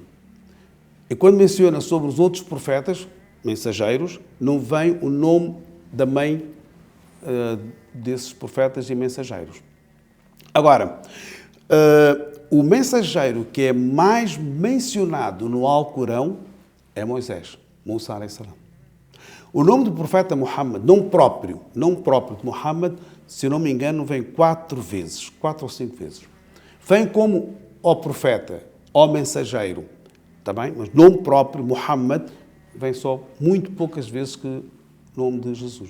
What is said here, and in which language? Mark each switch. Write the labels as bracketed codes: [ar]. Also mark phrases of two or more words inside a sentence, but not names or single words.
[pt] E quando menciona sobre os outros profetas, mensageiros, não vem o nome da mãe desses profetas e mensageiros. Agora, o mensageiro que é mais mencionado no Alcorão é Moisés, [ar] موسى عليه السلام. [pt] O nome do profeta Muhammad, nome próprio de Muhammad, se não me engano, vem 4 ou 5 vezes. Vem como ó profeta, ó mensageiro, está bem? Mas nome próprio, Muhammad, vem só muito poucas vezes que o nome de Jesus.